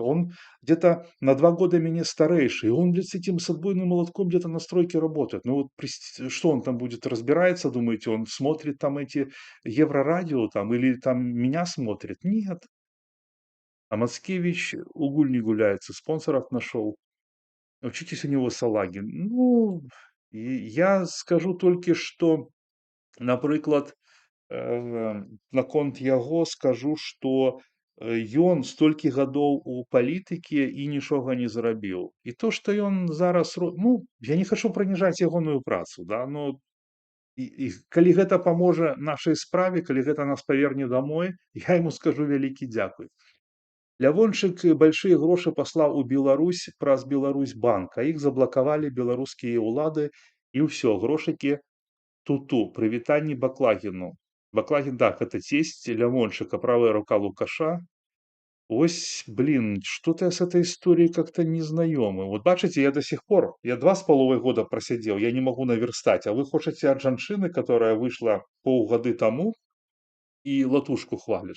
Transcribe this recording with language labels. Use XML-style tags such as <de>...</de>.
<ru>Он где-то на 2 года меня старейший. И он, блядь, с этим с отбойным молотком где-то на стройке работает. Ну вот что он там будет, разбирается, думаете, он смотрит там эти Еврорадио там или там меня смотрит? Нет. А Мацкевич угуль не гуляется, спонсоров нашел. Учитесь у него, салаги. Ну, я скажу только, что, например,</ru> <be>наконт яго скажу, што ён столькі гадоў у палітыкі і нічога не зрабіў. І то, што ён зараз ну, я не хачу праніжаць ягоную працу, да, но і калі гэта паможа нашай справе, калі гэта нас паверне домой, я яму скажу вялікі дзякуй. Лявончык большие грошы паслаў у Беларусь праз Беларусьбанк, а іх заблакавалі беларускія ўлады І ўсё, грошыкі ту-ту. Прывітанне Баклагіну.</be> <ru>Баклагін, так, это тесть Лямончыка, правая рука Лукаша. Ось, блин, что-то я с этой историей как-то не знакомый. Вот бачите, я до сих пор, я 2,5 года просидел, я не могу наверстать, а вы хочете от жанчыны, которая вышла полгоды тому и латушку хвалит.</ru>